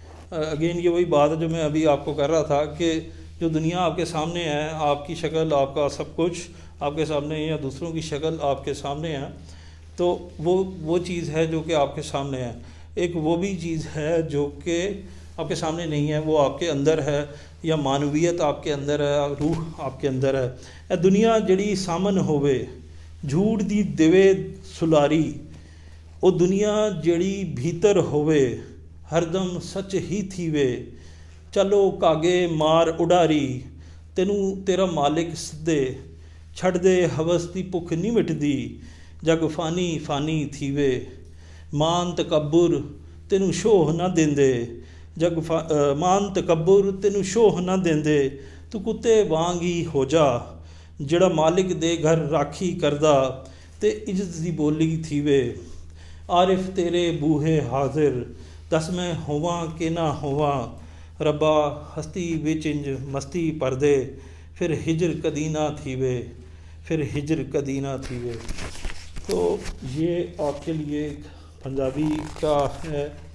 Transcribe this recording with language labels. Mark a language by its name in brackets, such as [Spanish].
[Urdu] Again یہ وہی بات ہے جو میں ابھی آپ کو کر رہا تھا کہ جو دنیا آپ کے سامنے ہے, آپ کی شکل, آپ کا سب کچھ آپ کے سامنے ہے, یا دوسروں کی شکل آپ کے سامنے ہے, تو وہ چیز ہے جو کہ آپ کے سامنے ہے. ایک وہ بھی چیز ہے جو کہ آپ کے سامنے نہیں ہے, وہ آپ کے اندر ہے, یا معنویت آپ کے اندر ہے, روح آپ کے اندر ہے. [Punjabi] اے دنیا جڑی سامن ہوئے, جھوٹ دی دیوے سلاری. او دنیا جڑی بھیتر ہوئے, ہر دم سچ ہی تھیوے. چلو کاگے مار اڈاری, تینوں تیرا مالک سدے. چھڑ دے ہوس دی بھک نہیں مٹدی, جگ فانی فانی تھیوے. مان تکبر تینوں شوہ نہ دیندے, مان تکبر تینوں شوہ نہ دیندے. تو کتے وانگ ہی ہو جا, جڑا مالک دے گھر راکھی کردہ, تے عزت دی بولی تھیوے. عارف تیرے بوہے حاضر, دس میں ہواں کہ نہ ہواں. ربا ہستی وچ انج مستی پردے, پھر ہجر کدی نہ تھی وے، پھر ہجر کدی نہ تھی وے. [Urdu] تو یہ آپ کے لیے ایک پنجابی کا ہے.